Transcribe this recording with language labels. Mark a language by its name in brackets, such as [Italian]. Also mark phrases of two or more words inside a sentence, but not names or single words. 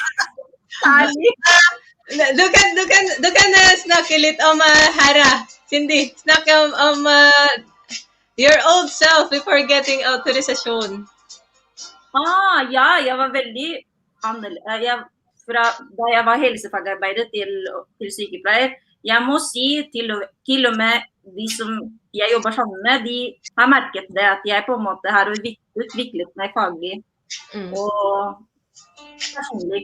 [Norwegian] Særlig. Du kan snakke litt om Hera. [English] Cindy, [Norwegian] snakke om [English] your old self before getting autorisasjon. [Norwegian] Ja, jeg var veldig annerledes. Da jeg var helsefagarbeider til sykepleier, jeg må si til og med de som jeg jobber sammen med, de har merket det at jeg på en måte har utviklet meg faglig og personlig.